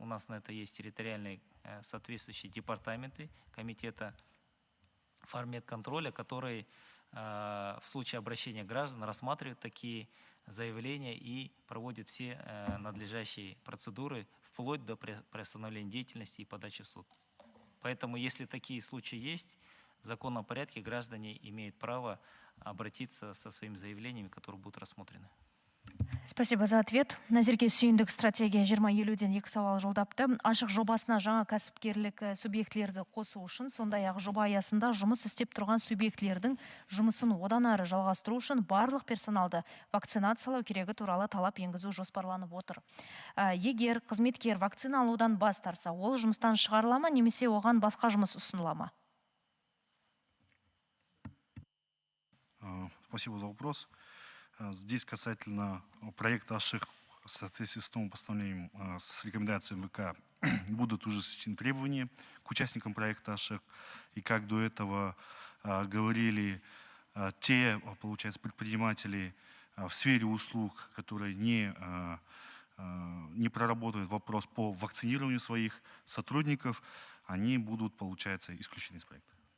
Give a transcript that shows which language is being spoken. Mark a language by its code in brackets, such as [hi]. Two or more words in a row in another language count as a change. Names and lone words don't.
[ru] у нас на это есть территориальные соответствующие департаменты комитета фармедконтроля, которые в случае обращения граждан рассматривают такие заявления и проводят все надлежащие процедуры вплоть до приостановления деятельности и подачи в суд. Поэтому, если такие случаи есть, в законном порядке граждане имеют право обратиться со своими заявлениями, которые будут рассмотрены. Спасибо за ответ. [kk] Назерке сүйіндік стратегия 20-50-ден 2 сауал жолдапты. Ашық жобасына жаңа кәсіпкерлік субъектілерді қосу үшін, сондай-ақ жоба аясында жұмыс істеп тұрған субъектілердің жұмысын одан ары жалғастыру үшін барлық персоналды вакцинациялау керегі туралы талап енгізу жоспарланып отыр. Егер қызметкер вакцина алудан бас тартса, ол жұмыстан шығарыла ма, немесе оған басқа жұмыс ұсыныла ма? [ru] Спасибо за вопрос. Здесь касательно проекта АШИК в соответствии с новым постановлением, с рекомендациями ВК, будут ужесточены требования к участникам проекта АШИК. И как до этого говорили те, получается, предприниматели в сфере услуг, которые не проработают вопрос по вакцинированию своих сотрудников, они будут, получается, исключены из проекта.